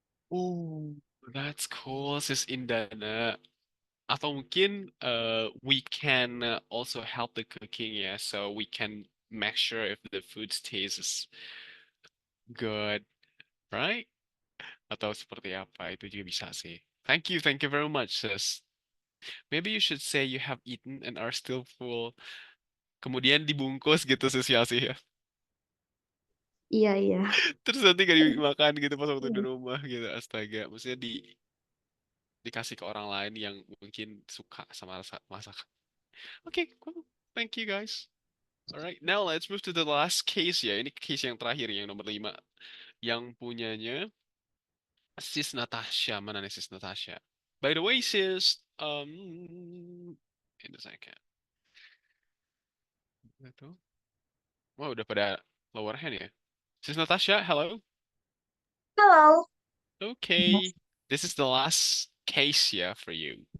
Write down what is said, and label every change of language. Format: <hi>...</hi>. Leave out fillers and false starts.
<en>Oh, that's cool, Sis Indana.</en> <id>Atau mungkin</id> <en>we can also help the cooking ya, so we can make sure if the food tastes good, right?</en> <id>Atau seperti apa, itu juga bisa sih.</id> <en>Thank you very much, sis. Maybe you should say you have eaten and are still full.</en> <id>Kemudian dibungkus gitu sis ya sih ya. Iya, iya. Terus nanti gak dimakan gitu pas waktu di rumah gitu. Astaga, maksudnya dikasih ke orang lain yang mungkin suka sama masakan.</id> <en>Okay, cool. Thank you guys. Alright, now let's move to the last case ya.</en> <id>Ini case yang terakhir yang nomor 5. Yang punyanya Sis Natasha. Mana nih Sis Natasha?</id> <en>By the way, sis, in a second.</en> <id>Itu. Wah, udah pada lower hand ya.</id> <en>Sis Natasha, hello. Hello. Okay, this is the last case yeah for you.</en>